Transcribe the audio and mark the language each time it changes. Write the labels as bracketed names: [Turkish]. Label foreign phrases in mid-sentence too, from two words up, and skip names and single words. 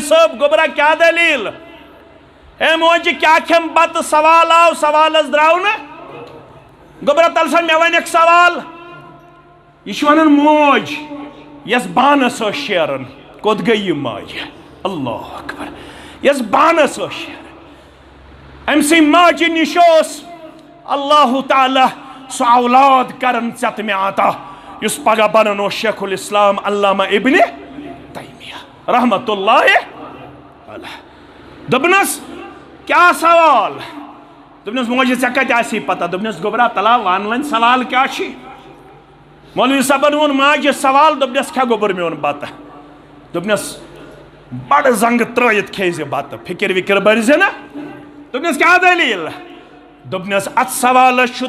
[Kashmiri] صٲب گوٚبرا کیٛاہ دلیٖل ہے موجہِ کیٛاہ کھٮ۪مہٕ بتہٕ سوال آو سوالس درٛاو نہٕ گوٚبرا تل سا مےٚ ونکھ سوال یہِ چھُ ونان موج یس بانس ٲس شیران کوٚت گٔے یہِ ماجہِ [Arabic] اللہ اکبر [Kashmiri] یس بانس ٲس شیران أمۍ سٕنٛدِ ماجہِ نِش اوس اللہ تعالیٰ سُہ اولاد کرن ژےٚ تہٕ مےٚ عطا یُس پگاہ بنان اوس شیخ الاسلام علامہ ابن تیمیہ [Arabic] رحمت اللہ علیہ [Kashmiri] دوٚپنس کیٛاہ سوال دوٚپنس موجہِ ژےٚ کتہِ آسی پتہ دوٚپنس گوٚبرا تلا ون وۄنۍ سوال کیٛاہ چھُے مولوی صٲبن ووٚن ماجہِ سوال دوٚپنس کھےٚ گوٚبُر میون بتہٕ دوٚپنس بڑٕ زنگہٕ ترٲیِتھ کھیٚیہِ زِ بتہٕ فکر وکر بٔرۍ زِ نہ دوٚپنس کیٛاہ دلیٖل دوٚپنس اتھ سوالس چھُ